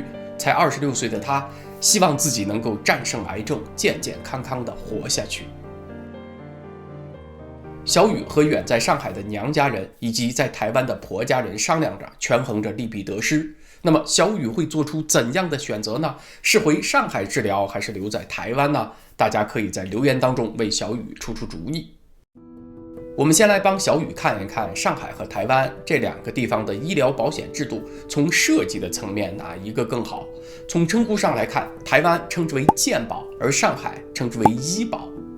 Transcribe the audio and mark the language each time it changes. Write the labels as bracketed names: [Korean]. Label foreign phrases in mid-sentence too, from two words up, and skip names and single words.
[Chinese] 才26歲的她，希望自己能夠戰勝癌症，健健康康地活下去。小雨和遠在上海的娘家人以及在台灣的婆家人商量着，權衡着利弊得失。那麼小雨會做出怎樣的選擇呢？是回上海治療，還是留在台灣呢？大家可以在留言當中為小雨出出主意。我們先來幫小雨看一看上海和台灣這兩個地方的醫療保險制度，從設計的層面哪一個更好？從稱呼上來看，台灣稱之為健保，而上海稱之為醫保。